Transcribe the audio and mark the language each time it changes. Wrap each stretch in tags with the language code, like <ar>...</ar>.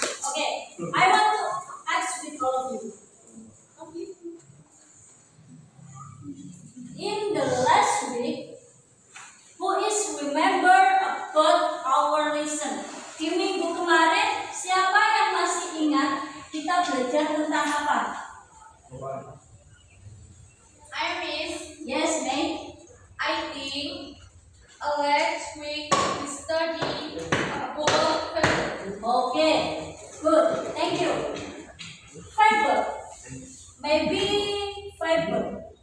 <en>Okay. I want to ask with all of you. In the last week, who is remember about our lesson?</en> <id>Di minggu kemarin, siapa yang masih ingat kita belajar tentang apa?</id> <en>I miss. Yes, May. I think last week we study about Okay, good. Thank you. Fiber. Maybe fiber.</en>